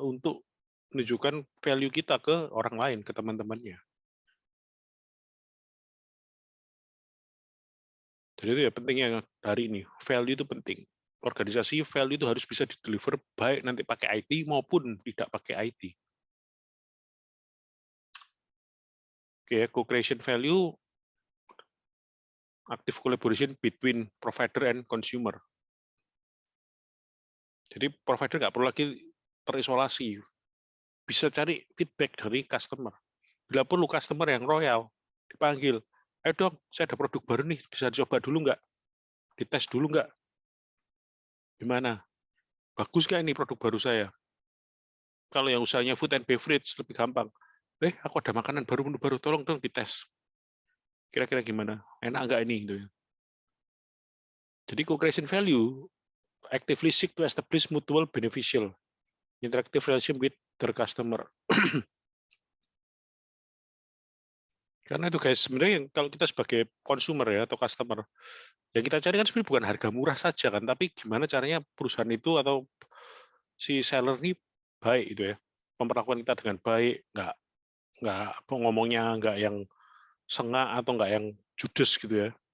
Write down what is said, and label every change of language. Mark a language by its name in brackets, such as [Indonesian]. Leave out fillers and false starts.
[Indonesian] Untuk menunjukkan value kita ke orang lain, ke teman-temannya. Jadi itu ya pentingnya hari ini. Value itu penting. Organisasi value itu harus bisa di-deliver baik nanti pakai IT maupun tidak pakai IT. [English] Oke, co-creation value, active collaboration between provider and consumer. [Indonesian] Jadi provider nggak perlu lagi terisolasi, bisa cari feedback dari customer. Bila perlu customer yang royal, dipanggil, ayo dong, saya ada produk baru nih, bisa dicoba dulu nggak? Dites dulu nggak? Gimana? Bagus nggak ini produk baru saya? Kalau yang usahanya food and beverage, lebih gampang. Aku ada makanan baru, menu baru, tolong dong dites. Kira-kira gimana? Enak nggak ini? Gitu ya. [English] Jadi co-creation value actively seek to establish mutual beneficial interactive relationship with their customer. [Indonesian] Karena itu guys, sebenarnya kalau kita sebagai consumer ya atau customer, yang kita cari kan sebenarnya bukan harga murah saja kan, tapi gimana caranya perusahaan itu atau si seller ini baik itu ya, memperlakukan kita dengan baik, nggak ngomongnya nggak yang sengak atau nggak yang judes gitu ya.